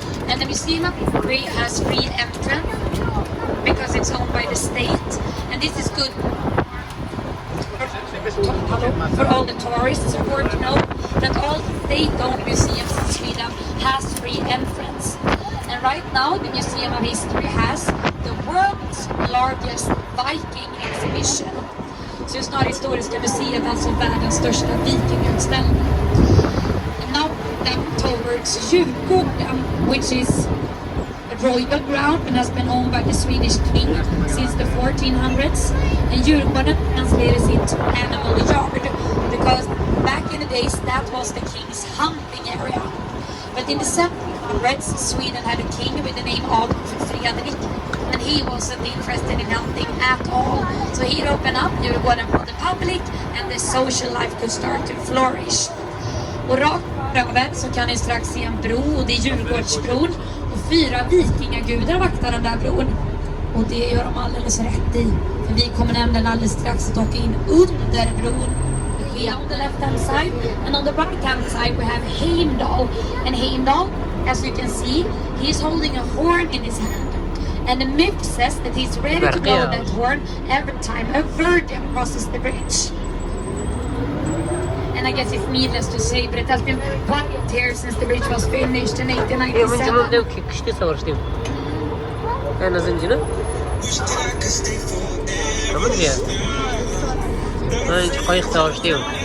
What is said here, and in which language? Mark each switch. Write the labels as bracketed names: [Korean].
[English] And the Museum of History has free entrance because it's owned by the state, and this is good for all the tourists. It's important to know that all state-owned museums in Sweden has free entrance. And right now the Museum of History has the world's largest Viking exhibition. [Swedish] Så just nu Historiska museet alltså världens största vikingutställning. [English] And now towards Djurgården, which is royal ground and has been owned by the Swedish king since the 1400s. And Djurgården translated into animal yard because back in the days that was the king's hunting area. But in the 1700s, Sweden had a king with the name of Fredrik, and he wasn't interested in hunting at all. So he opened up Djurgården for the public, and the social life could start to flourish. [Swedish] Och rakt över så kan ni strax se en bro och det är Djurgårdsbron. Och 4 vikingagudar vaktar den där bron. Och det gör de alldeles rätt i. För vi kommer nämligen alldeles strax att åka in under bron. [English] Here on the left hand side and on the right hand side we have Heimdall. And Heimdall, as you can see, he's holding a horn in his hand. And the myth says that he's ready to blow that horn every time a virgin crosses the bridge. And I guess it's needless to say, but it has been quiet here since the bridge was finished in 1897. أنا زنجنا كمان فيها أنا قايق تاوشتيو